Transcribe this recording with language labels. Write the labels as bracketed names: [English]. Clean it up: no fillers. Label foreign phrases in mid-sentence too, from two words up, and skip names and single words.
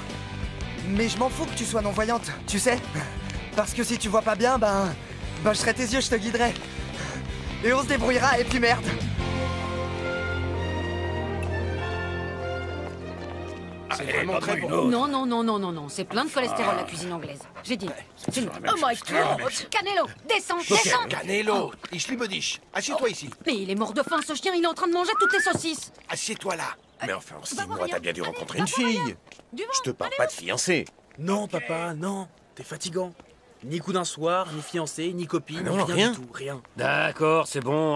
[French] Mais je m'en fous que tu sois non-voyante, tu sais? Parce que si tu vois pas bien, ben je serai tes yeux, je te guiderai. Et on se débrouillera, et puis merde. C'est vraiment très bon. Non, non, non, non, non, non. C'est plein de cholestérol, la cuisine anglaise. J'ai dit. C'est nul. [English] Oh my God! [French] Canelo, descends, descends! [German] Canelo, ich liebe dich. [French] Assieds-toi ici. Mais il est mort de faim, ce chien. Il est en train de manger toutes les saucisses. Assieds-toi là. Mais enfin, en 6 mois, t'as bien dû rencontrer une fille. Je te parle pas de fiancée. Non, papa, non. T'es fatigant. Ni coup d'un soir, ni fiancé, ni copine, non, rien du tout, rien. D'accord, c'est bon.